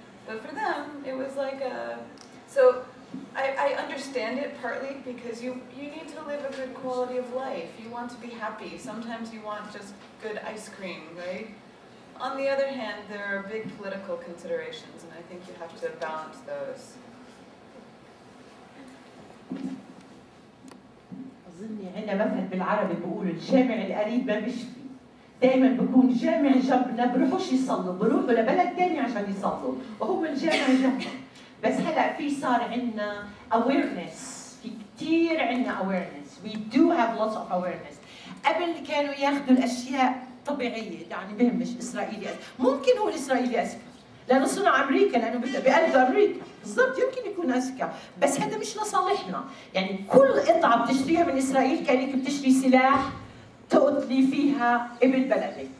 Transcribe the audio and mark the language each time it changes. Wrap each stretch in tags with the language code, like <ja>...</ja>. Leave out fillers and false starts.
<en>But for them, it was like a... So I understand it partly because you need to live a good quality of life. You want to be happy. Sometimes you want just good ice cream, right? On the other hand, there are big political considerations, and I think you have to balance those.</en> <ar>أظني عندنا مثل بالعربي بيقولوا الجامع القريب ما بيشفي. دائما بكون جامع جنبنا بروحوش يصلوا، بروحوا لبلد ثاني عشان يصلوا، وهو الجامع جنبهم. بس هلا صار عندنا awareness، في كثير عندنا awareness.</ar> <en>We do have lots of awareness.</en> <ar>قبل كانوا ياخذوا الاشياء طبيعيه، يعني بهمش اسرائيلي ممكن هو الاسرائيلي اذكى لانه صنع امريكا، لانه بقلب امريكا بالضبط، يمكن يكون اذكى، بس هذا مش لصالحنا. يعني كل قطعه بتشتريها من اسرائيل كانك بتشتري سلاح تقتلي فيها ابن بلدك.</ar>